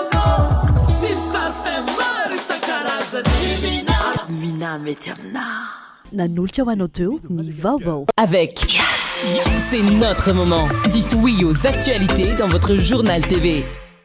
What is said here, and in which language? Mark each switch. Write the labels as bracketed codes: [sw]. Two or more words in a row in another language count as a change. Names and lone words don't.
[mg] Mety aminà nanolotra ho anao teo ny vaovao. [fr] Avec c'est notre moment. Dites oui aux actualités dans votre journal TV.